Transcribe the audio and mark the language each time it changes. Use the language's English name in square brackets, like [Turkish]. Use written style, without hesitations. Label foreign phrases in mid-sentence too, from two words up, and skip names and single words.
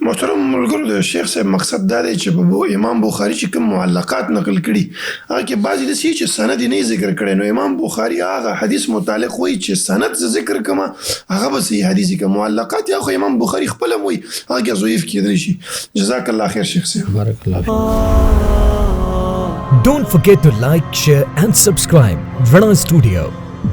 [Pashto] محترم ملګرو د شیخ صاحب مقصد دا دی چې په امام بخاري چې کوم معلقات نقل کړي هغه کې بعضې داسې چې سند یې نه ذکر کړی نو امام بخاري هغه حدیث متعلق وایي چې سند زه ذکر کوم هغه به صحیح حدیث وي که معلقات یا خو امام بخاري خپله هم وایي هغه کې ضعیف کېدلی شي. [Arabic] جزاک الله خیر شیخ صاحب. بارک الله فیک. [English] Don't forget to like, share and subscribe Rana Studio.